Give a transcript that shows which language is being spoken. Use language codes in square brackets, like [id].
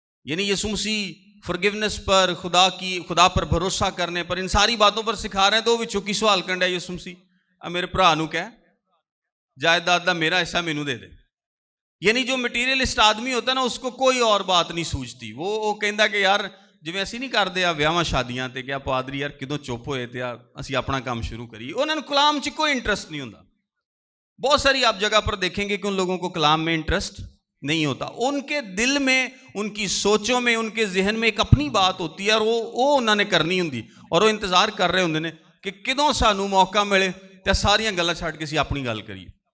[ur] یعنی یسوع مسیح فرگیونس پر, خدا پر بھروسہ کرنے پر, ان ساری باتوں پر سکھا رہے ہیں, [pa] تو وچوں کی سوال کرنا ہے یسوع مسیح میرے بھرا نو کہ جائیداد دا میرا حصہ مینوں دے دے. [ur] یعنی جو مٹیریلسٹ آدمی ہوتا ہے نا, اس کو کوئی اور بات نہیں سوچتی. [pa] وہ کہندا کہ یار جویں اسی نہیں کردے آ ویاواں شادیاں تے کہ پادری یار کدوں چپ ہوئے تے اسی اپنا کام شروع کریے. انہاں نوں کلام 'چ کوئی انٹرسٹ نہیں ہوندا. [ur] بہت ساری آپ جگہ پر دیکھیں گے کہ ان لوگوں کو کلام میں انٹرسٹ نہیں ہوتا. ان کے دل میں, ان کی سوچوں میں, ان کے ذہن میں ایک اپنی بات ہوتی ہے, اور وہ انہوں نے کرنی ہوندی, اور وہ انتظار کر رہے ہوندے نے کہ [pa] کدوں سانوں موقع ملے تے ساریاں گلاں چھڈ کے اسی اپنی گل کریے.